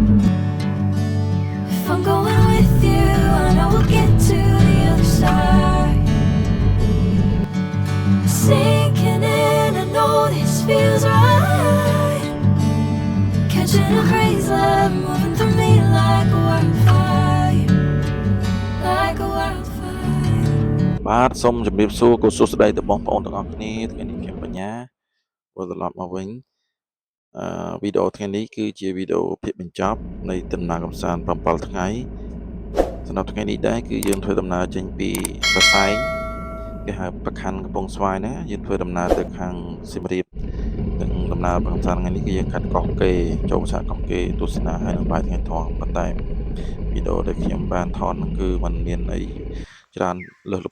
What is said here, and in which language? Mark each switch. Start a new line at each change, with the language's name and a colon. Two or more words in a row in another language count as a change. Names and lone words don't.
English: If I'm going with you, I know we'll get to the other side. Sinking in, I know this feels right. Catching a breeze, love moving through me like a wildfire, like a wildfire.
Khmer: បាទសូមជម្រាបសួរគូសួស្តីទៅបងប្អូនទាំងអស់គ្នាថ្ងៃនេះខ្ញុំបញ្ញាវិលត្រឡប់មកវិញវីដេអូថ្ងៃនេះ គឺជាវីដេអូភាគបញ្ចប់នៃដំណើរកម្សាន្ត7ថ្ងៃសម្រាប់ថ្ងៃនេះដែរគឺយើងធ្វើដំណើរចេញពីសរសៃគេហៅប្រខណ្ឌកំពង់ស្វាយណាយើងធ្វើដំណើរទៅខាងសៀមរាបទាំងដំណើរកម្សាន្តថ្ងៃនេះគឺយើងកាត់កោះកេរចូលប្រាសាទកោះកេរទស្សនាហើយនឹងបាយថ្ងៃធំប៉ុន្តែវីដេអូដែលខ្ញុំបានថតគឺมันមានអីច្រើនលើសលប់